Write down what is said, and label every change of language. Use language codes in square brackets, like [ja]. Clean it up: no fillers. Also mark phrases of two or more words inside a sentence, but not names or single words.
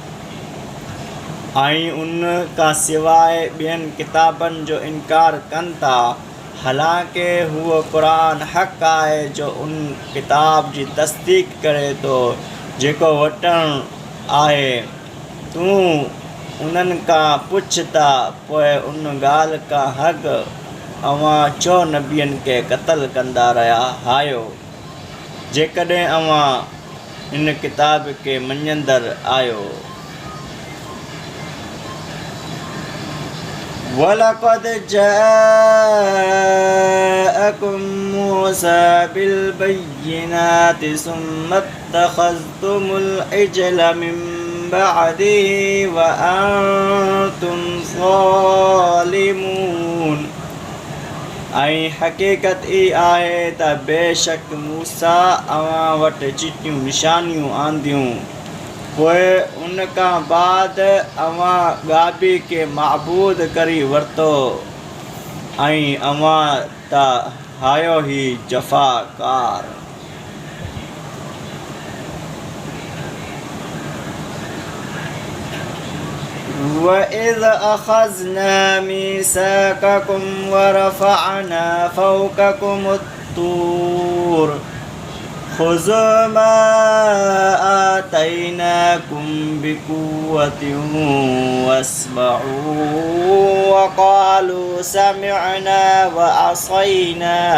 [sd] ऐं उन खां सवाइ ॿियनि किताबनि जो इनकार कनि था हालांकि हूअ क़ुरान हक़ आहे जो उन किताब जी तस्दीक करे थो जेको वठणु आहे तूं उन्हनि खां पुछ था पोइ उन ॻाल्हि खां हक़ अव्हां छो नबियनि खे क़त्ल कंदा रहिया आहियो जेकॾहिं अव्हां हिन किताब खे मञंदड़ आहियो [ar] وَلَقَدْ جَاءَكُم مُوسَى بِالْبَيِّنَاتِ ثُمَّ اتَّخَذْتُمُ الْعِجْلَ مِن بَعْدِهِ وَأَنْتُمْ ظَالِمُونَ [sd] ऐं हक़ीक़त ई आहे त बेशक मूसा अव्हां वटि चिटियूं निशानियूं आंदियूं पोइ उन खां बाद अव्हां गाबी खे माबूद करी वरितो ऐं अव्हां त आहियो ई जफ़ाकार [ar] وَإِذْ أَخَذْنَا مِيثَاقَكُمْ وَرَفَعْنَا فَوْقَكُمُ الطُّورَ خُذُوا مَا آتَيْنَاكُمْ بِقُوَّةٍ وَاسْمَعُوا وَقَالُوا سَمِعْنَا وَعَصَيْنَا